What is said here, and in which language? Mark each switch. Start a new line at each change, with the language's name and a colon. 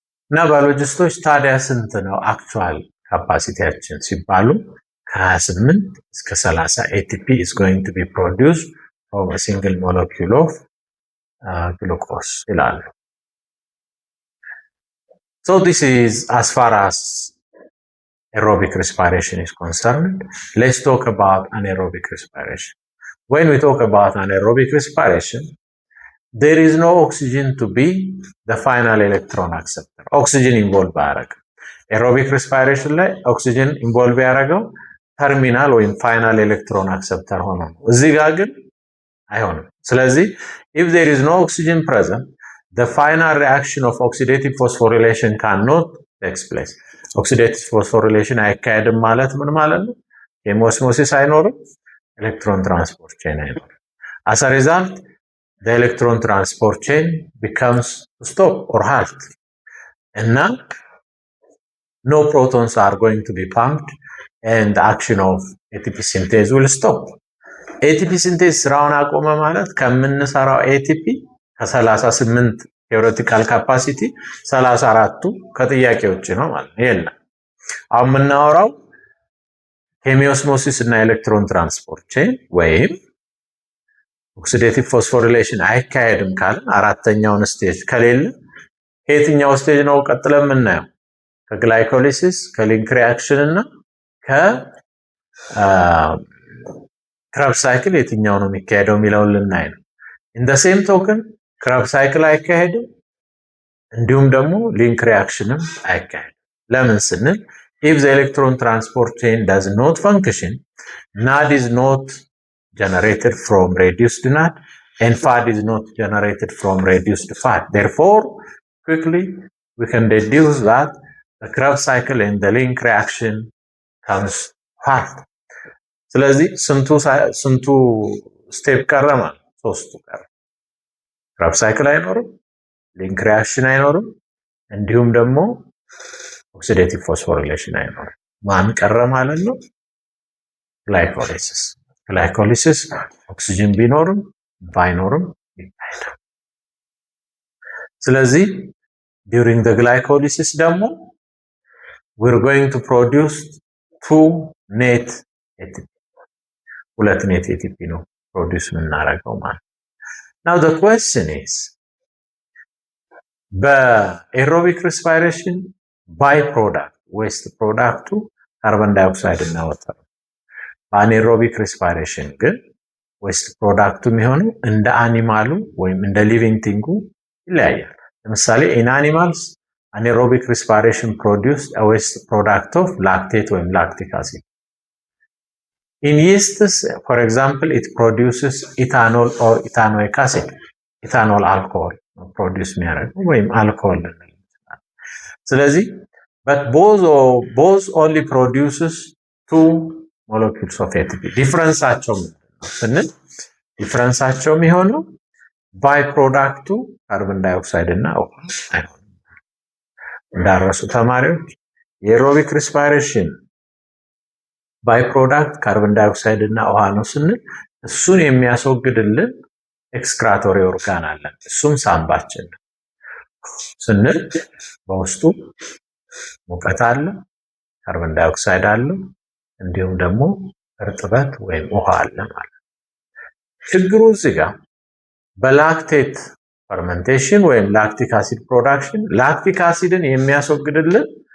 Amharic: እና ባዮሎጂስቶች ታዲያ ስንት ነው አክቹዋል ካፓሲቲያችን ሲባሉ ከ28 እስከ 30 ኤቲፒ
English: is going to be produced from a single molecule of glucose ይላሉ። So this is as far as aerobic respiration is concerned. Let's talk about anaerobic respiration. When we talk about anaerobic respiration, there is no oxygen to be the final electron acceptor. Oxygen involved ያደረገው aerobic respiration ላይ oxygen involved ያደረገው terminal ወይም final electron acceptor ሆኖ ነው።
Amharic: እዚህ ጋር ግን አይሆንም።
English: ስለዚህ if there is no oxygen present, the final reaction of oxidative phosphorylation cannot take place.
Amharic: Oxidative phosphorylation አይካሄድም ማለት ምን ማለት ነው? ኬሞስሞሲስ አይኖርም፣ ኤሌክትሮን ትራንስፖርት ቼን አይኖርም።
English: as a result, the electron transport chain becomes stop or halt. እና no protons are going to be pumped and the action of ATP synthase will stop.
Amharic: ATP synthase ስራውን አቆመ ማለት ከምንሰራው ATP ከ38 ቴዎሬቲካል ካፓሲቲ 34ቱ ከጥያቄ ውጭ ነው ማለት ነው። የለም። አሁን የምናወራው ኬሚኦስሞሲስ እና ኤሌክትሮን ትራንስፖርት ቼን ወይም ኦክሲዴቲቭ ፎስፎሪሌሽን አይካሄድም ካልን አራተኛውን ስቴጅ ከሌለ ከየትኛው ስቴጅ ነው ቀጥለን የምናየው? ከግላይኮሊሲስ፣ ከሊንክ ሪአክሽን እና ከክራብ ሳይክል የትኛው ነው የሚካሄደው የሚለውን ልናይ ነው። ኢን ዘ ሴም ቶክን ክራብ ሳይክል አይካሄድም፣ እንዲሁም ደግሞ ሊንክ ሪአክሽንም አይካሄድም። ለምን ስንል
English: if the electron transport chain does not function, NAD is not generated from reduced NAD and FAD is not generated from reduced FAD. Therefore, quickly we can deduce that the Krebs cycle and the link reaction comes halt.
Amharic: ስለዚህ ስንቱ ስቴፕ ቀረ ማለት? ሶስቱ ቀረ። Krebs cycle አይኖርም፣ ሊንክ ሪአክሽን አይኖርም፣ እንዲሁም ደግሞ ኦክሲዴቲቭ ፎስፎሪሌሽን አይኖርም። ማን ቀረ ማለት ነው? ግላይኮሊሲስ። ግላይኮሊሲስ ኦክሲጅን ቢኖርም ባይኖርም ይካሄዳል።
English: ስለዚህ during the glycolysis ደግሞ we're going to produce two net ATP.
Amharic: ሁለት net ATP ነው ፕሮዲውስ የምናደርገው ማለት።
English: Now the question is
Amharic: በኤሮቢክ ሬስፓይሬሽን ባይ ፕሮዳክት ዌስት ፕሮዳክቱ ካርቦን ዳይኦክሳይድ እናወጣለን። በአኔሮቢክ ሬስፓይሬሽን ግን ዌስት ፕሮዳክቱ የሚሆነው እንደ አኒማሉ ወይም እንደ ሊቪንግ ቲንጉ ይለያያል። ለምሳሌ ኢን አኒማልስ
English: anaerobic respiration produced a waste product of lactate ወይም lactic acid. In yeasts, for example, it produces ethanol or ethanoic acid, ethanol alcohol produce
Amharic: የሚያደርገው ወይም አልኮሆል ልንል እንችላለን።
English: ስለዚህ but both only produces two molecules of ATP.
Amharic: ዲፍረንሳቸው ስንል ዲፍረንሳቸው የሚሆነው ባይ ፕሮዳክቱ ካርቦን ዳይኦክሳይድ እና ውሃ አይሆንም። እንዳረሱ ተማሪዎች የኤሮቢክ ሬስፓይሬሽን ባይ ፕሮዳክት ካርቦን ዳይኦክሳይድ እና ውሃ ነው ስንል እሱን የሚያስወግድልን ኤክስክራቶሪ ኦርጋን አለን። እሱም ሳምባችን ስንል በውስጡ ሙቀት አለ፣ ካርቦን ዳይኦክሳይድ አለ፣ እንዲሁም ደግሞ እርጥበት ወይም ውሃ አለ ማለት ነው። ችግሩ እዚህ ጋር በላክቴት ፈርመንቴሽን ወይም ላክቲክ አሲድ ፕሮዳክሽን ላክቲክ አሲድን የሚያስወግድልን